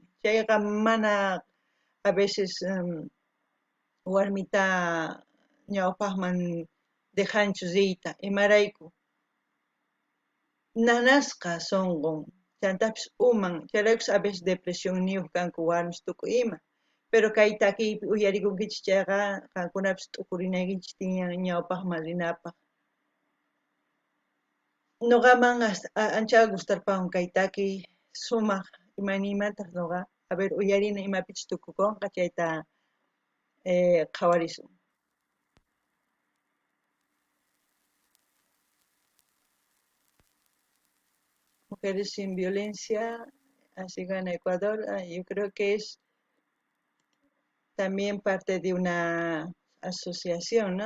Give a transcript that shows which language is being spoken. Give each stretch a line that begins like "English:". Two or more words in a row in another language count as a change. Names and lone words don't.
Quechua: Chayqa mana
Spanish: a veces
Quechua: warmita ñawpaqman dejanchu riyta imarayku nanasqa sunqun chantapis uman chayraykus
Spanish: a veces depresión
Quechua: niyuq kanku warmis tukuy ima pero kay takiypi uyarikunkichis chayqa qankunapis t'ukurinaykinchis tiyan ñawpaqman rinapaq. Nuqaman ancha gustarpakun kay takiy sumaq imaynimantaq nuqa
Spanish: a ver
Quechua: uyarini imapichis tukukunqa chayta qhawarisun.
Spanish: Mujeres sin violencia, así gana Ecuador. Yo creo que es también parte de una asociación, ¿no?